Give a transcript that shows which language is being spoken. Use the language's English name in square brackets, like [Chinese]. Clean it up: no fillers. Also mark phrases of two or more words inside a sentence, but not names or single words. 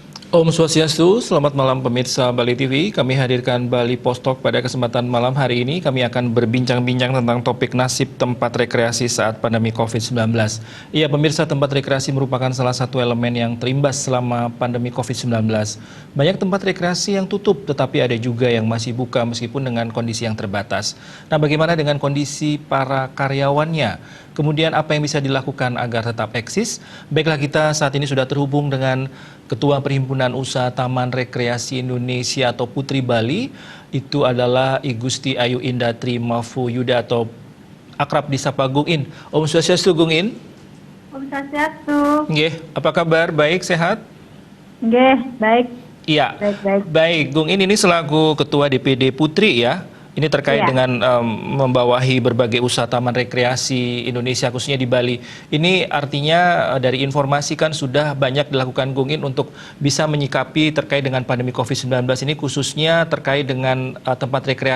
[Balinese] Om Swastiastu, [Indonesian] selamat malam pemirsa Bali TV. Kami hadirkan Bali Post Talk pada kesempatan malam hari ini. Kami akan berbincang-bincang tentang topik nasib tempat rekreasi saat pandemi COVID-19. Iya, pemirsa, tempat rekreasi merupakan salah satu elemen yang terimbas selama pandemi COVID-19. Banyak tempat rekreasi yang tutup, tetapi ada juga yang masih buka meskipun dengan kondisi yang terbatas. Nah, bagaimana dengan kondisi para karyawannya? Kemudian apa yang bisa dilakukan agar tetap eksis? Baiklah, kita saat ini sudah terhubung dengan Ketua Perhimpunan Usaha Taman Rekreasi Indonesia atau Putri Bali, itu adalah I Gusti Ayu Indatri Mafu Yuda atau akrab disapa Gung In. [Balinese] Om Swastiastu, Gung In. Om Swastiastu. [Indonesian] Nggih, apa kabar? Baik, sehat? Nggih, baik. Iya. Baik. Baik, Gung In ini selaku Ketua DPD Putri ya. Ini terkait dengan membawahi berbagai usaha taman rekreasi Indonesia khususnya di Bali. Ini artinya dari informasi kan sudah banyak dilakukan Gung In untuk bisa menyikapi terkait dengan pandemi COVID-19 ini khususnya terkait dengan tempat rekreasi.